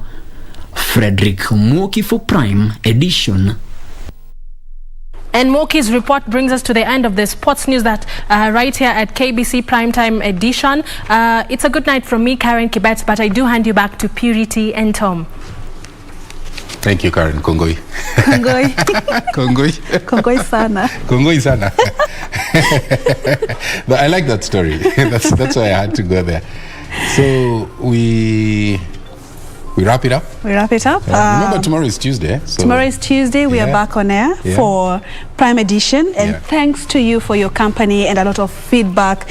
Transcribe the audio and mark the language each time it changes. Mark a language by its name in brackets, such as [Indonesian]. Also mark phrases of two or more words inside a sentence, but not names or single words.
[English] Frederick Moki for Prime Edition. And Moki's report brings us to the end of the sports news that right here at KBC Primetime Edition. It's a good night from me, Karen Kibet, but I do hand you back to Purity and Tom. Thank you, Karen. [Kalenjin] Kongoi. Kongoi. Kongoi. Kongoi sana. Kongoi sana. [English] But I like that story. That's why I had to go there. So we wrap it up. We wrap it up. Remember, tomorrow is Tuesday. So tomorrow is Tuesday. We are back on air for Prime Edition. And thanks to you for your company and a lot of feedback.